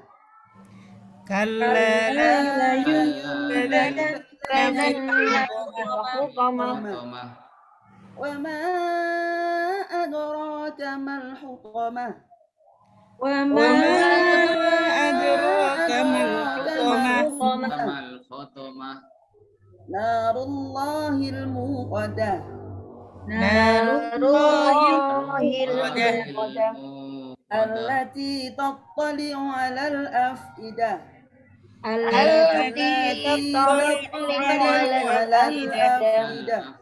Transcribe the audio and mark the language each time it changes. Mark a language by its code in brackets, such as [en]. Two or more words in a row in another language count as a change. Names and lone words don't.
[ar] كلا لينبذن في الحطمة. وما أدراك ما الحطمة. Wa Wa ma ما أدراك ما الحطمة. ما الحطمة. نار الله الموقدة. Narullahil Narullahil muqadah. muqadah. التي تطلع على الأفئدة. التي تطلع على الأفئدة.